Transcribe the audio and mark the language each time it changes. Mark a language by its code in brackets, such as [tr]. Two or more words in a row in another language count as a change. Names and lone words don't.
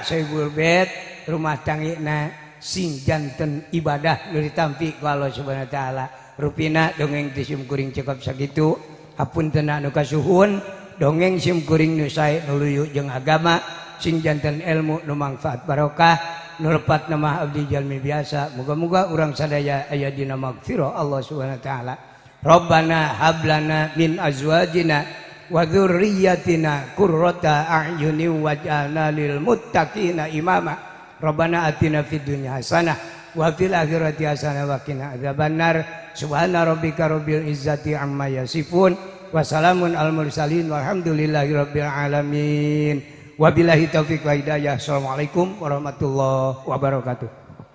[ar] صاحب البيت [su] rumah tanggina sing janten ibadah nu ditampi ku Allah [ar] سبحانه وتعالى [su] rupina dongeng ti sim kuring cukup sakitu hapunten anu kasuhun dongeng sim kuring nu sae nu luyu jeung agama sing janten ilmu nu manfaat barokah nu lepat nama abdi jalmi biasa muga-muga urang sadaya aya dina magfirah Allah [ar] سبحانه وتعالى ربنا هب لنا من أزواجنا وذرياتنا قرة أعين واجعلنا للمتقين إماما ربنا آتنا في الدنيا حسنة وفي الآخرة حسنة وقنا عذاب النار سبحان ربك رب العزة عما يصفون وسلام على المرسلين والحمد لله رب العالمين وبالله التوفيق والهداية السلام عليكم ورحمة الله وبركاته.